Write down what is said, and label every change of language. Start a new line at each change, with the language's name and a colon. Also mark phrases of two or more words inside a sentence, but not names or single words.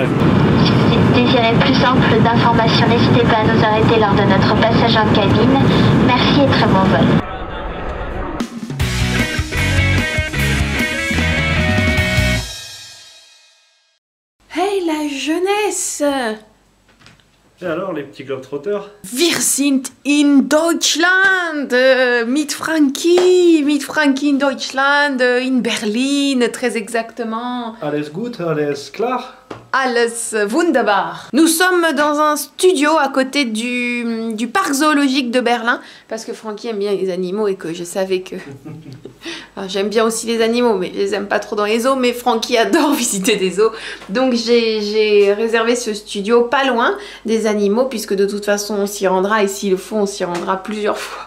French: Si vous désirez plus ample d'informations, n'hésitez pas à nous arrêter lors de notre passage en cabine. Merci et très bon vol. Hey la jeunesse! Et alors les petits globetrotters?
German: Wir sind in Deutschland! Mit Frankie in Deutschland, in Berlin,
French: très exactement.
German: Alles gut, alles klar? Alles wunderbar.
French: Nous sommes dans un studio à côté du parc zoologique de Berlin parce que Frankie aime bien les animaux et que je savais que... Enfin, j'aime bien aussi les animaux mais je les aime pas trop dans les zoos, mais Frankie adore visiter des zoos. Donc j'ai réservé ce studio pas loin des animaux puisque de toute façon on s'y rendra et s'il le faut on s'y rendra plusieurs fois.